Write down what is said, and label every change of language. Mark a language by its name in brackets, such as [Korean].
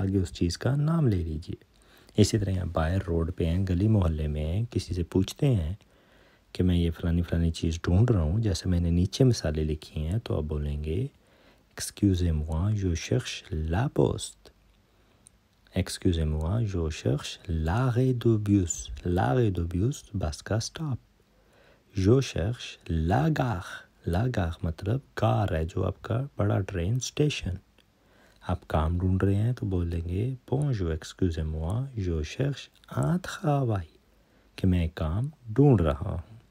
[Hindi] आगे उस चीज़ का नाम ले लीजिए। इसी तरह आप बाहर रोड पे हैं, गली मोहल्ले में हैं, किसी से पूछते हैं कि मैं ये फ़लानी चीज़ ढूंढ रहा हूँ, जैसे मैंने नीचे मिसालें लिखी हैं, तो आप बोलेंगे [French] Excusez-moi, je cherche la poste। Excusez-moi, je cherche l'arrêt de bus। l'arrêt de bus, [Hindi] बस का stop. [French] Je cherche la gare। [Hindi] la gare मतलब कार है जो आपका बड़ा ट्रेन स्टेशन। आप काम ढूंढ रहे हैं तो बोलेंगे [French] Bonjour, excusez-moi, je cherche un travail, [Hindi] कि मैं काम ढूंढ रहा हूँ।